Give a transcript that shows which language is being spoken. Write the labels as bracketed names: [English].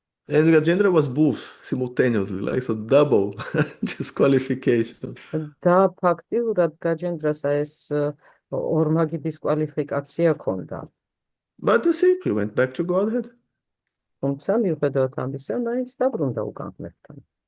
[English] And Gajendra was both simultaneously, like so double disqualification. [Georgian] და ფაქტიურად გაჯენდრას ეს ორმაგი დისკვალიფიკაცია ჰქონდა. [English] But you see, he went back to Godhead. [Georgian] თუმცა მიუხედავად ამისა, მაინც დაბრუნდა უკან ღმერთთან.